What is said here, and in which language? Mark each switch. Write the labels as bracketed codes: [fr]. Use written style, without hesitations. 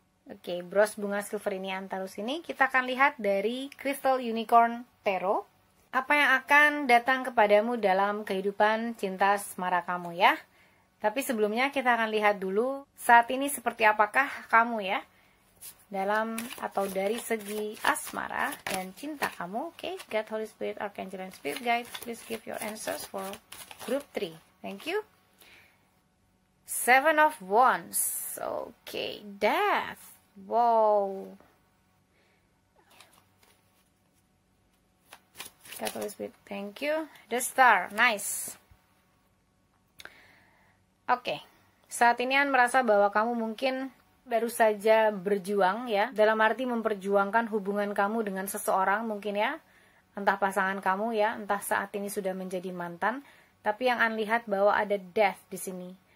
[id] Oke, bros bunga silver ini An taruh sini. Kita akan lihat dari Crystal Unicorn Tarot. apa yang akan datang kepadamu dalam kehidupan cinta asmara kamu ya. Tapi sebelumnya kita akan lihat dulu saat ini seperti apakah kamu ya, dalam atau dari segi asmara dan cinta kamu. [en] Oke, God, Holy Spirit, Archangel, and Spirit Guide, please give your answers for group 3. Thank you. 7 of Wands. Okay, Death. Wow. God, Holy Spirit, thank you. The Star, nice. [id] Oke, saat ini An merasa bahwa kamu mungkin baru saja berjuang ya, dalam arti memperjuangkan hubungan kamu dengan seseorang mungkin ya, entah pasangan kamu ya, entah saat ini sudah menjadi mantan, tapi yang An lihat bahwa ada death di sini.